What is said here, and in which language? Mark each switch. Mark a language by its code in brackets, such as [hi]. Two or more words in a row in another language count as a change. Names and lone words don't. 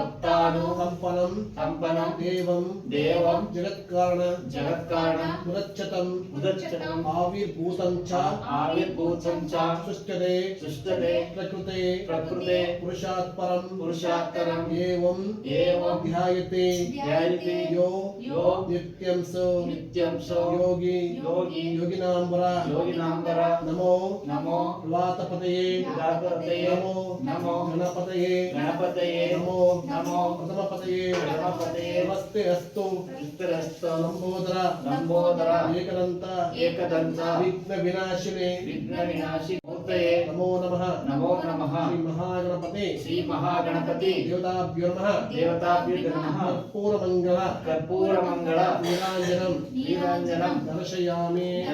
[sa] ಕಂಪನಂ ದೇವಂ ಜಗತ್ಕಾರಣ ಮುದಚ್ಚತಂ ಆವಿರ್ಭೂತಂ ಚ ಸೃಷ್ಟತೆ ಪ್ರಕೃತೆ ಪುರುಷಾತ್ ಏವಂ ಧ್ಯಾಯತೆ ಯೋ ನಿತ್ಯಂ ಸೋ ಯೋಗಿನಾಂಬರ ನಮೋ ವಾತಪತಯೇ ನಮೋ ಗಣಪತಯೇ ನಮೋ ಪ್ರಥಮಪತಯೇ ನಮಸ್ತೆ ಅಸ್ತು ಲಂಬೋದರ ಏಕದಂತ ವಿಘ್ನ ವಿನಾಶಿನೇ ನಮೋ ನಮಃ ಶ್ರೀ ಮಹಾಗಣಪತಿ ದೇವತಾಭ್ಯೋ ನಮಃ ಕರ್ಪೂರ ಮಂಗಳ ನೀರಾಂಜನಂ ದರ್ಶಯಾಮಿ